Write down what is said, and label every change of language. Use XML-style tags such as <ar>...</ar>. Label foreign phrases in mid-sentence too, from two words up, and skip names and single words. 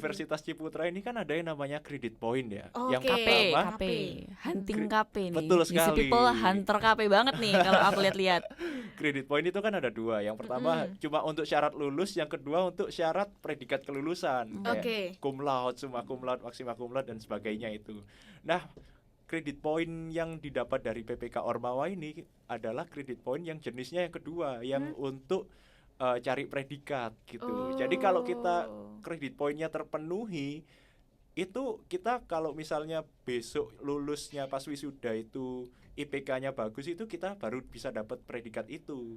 <id>Universitas Ciputra ini kan ada yang namanya</id> <en>credit point</en> <id>ya. Yang Oke. pertama KP, hunting KP nih. Betul</id> <en>These</en> <id>sekali.</id> <en>people hunter</en> <id>KP banget nih kalau aku lihat-lihat.</id> <en>Credit point</en> <id>itu kan ada dua. Yang pertama cuma untuk syarat lulus, yang kedua untuk syarat predikat kelulusan. Kayak Oke.</id> <la>cum laude, summa cum laude, maxima cum laude</la> <id>dan sebagainya itu. Nah,</id> <en>credit point</en> <id>yang didapat dari PPK Ormawa ini adalah</id> <en>credit point</en> <id>yang jenisnya yang kedua, yang untuk cari predikat gitu. Jadi kalau kita</id> <en>credit point-</en> <id>nya terpenuhi, itu kita kalau misalnya besok lulusnya pas wisuda itu IPK-nya bagus, itu kita baru bisa dapat predikat itu.</id>